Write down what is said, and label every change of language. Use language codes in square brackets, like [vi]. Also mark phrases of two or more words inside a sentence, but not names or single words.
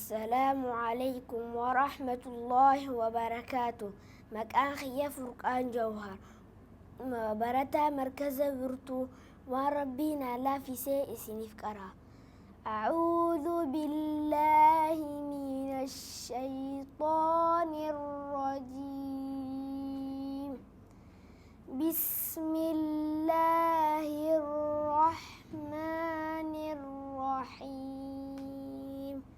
[ar] السلام عليكم ورحمة الله وبركاته. [om] Maqaan kiyya Furqaan Jawhar. Barataa markaza birtuu waan rabbiin laafisee isiniif qara. [ar] أعوذ بالله من الشيطان الرجيم. بسم الله الرحمن الرحيم.